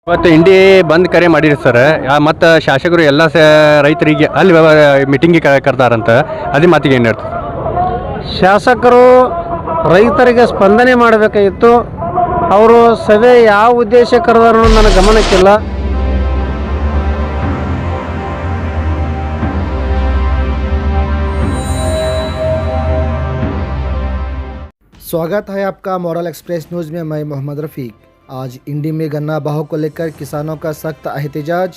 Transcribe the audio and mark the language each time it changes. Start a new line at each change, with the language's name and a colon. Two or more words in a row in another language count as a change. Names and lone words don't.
Kannada: ಇವತ್ತು ಇಂಡಿ ಬಂದ್ ಕರೆ ಮಾಡಿರಿ ಸರ್. ಮತ್ತು ಶಾಸಕರು ಎಲ್ಲ ರೈತರಿಗೆ ಅಲ್ಲಿ ಮೀಟಿಂಗಿಗೆ ಕರೆದಾರಂತ. ಅದೇ ಮಾತಿಗೆ ಏನು ಹೇಳ್ತಾರೆ? ಶಾಸಕರು ರೈತರಿಗೆ ಸ್ಪಂದನೆ ಮಾಡಬೇಕಾಗಿತ್ತು. ಅವರು ಸಭೆ ಯಾವ ಉದ್ದೇಶ ಕರೆದಾರೋ ನನ್ನ ಗಮನಕ್ಕಿಲ್ಲ.
Hindi: स्वागत है आपका मॉरल एक्सप्रेस न्यूज़ में। मैं मोहम्मद रफ़ीक। आज इंडी में गन्ना बहाव को लेकर किसानों का सख्त एहतजाज।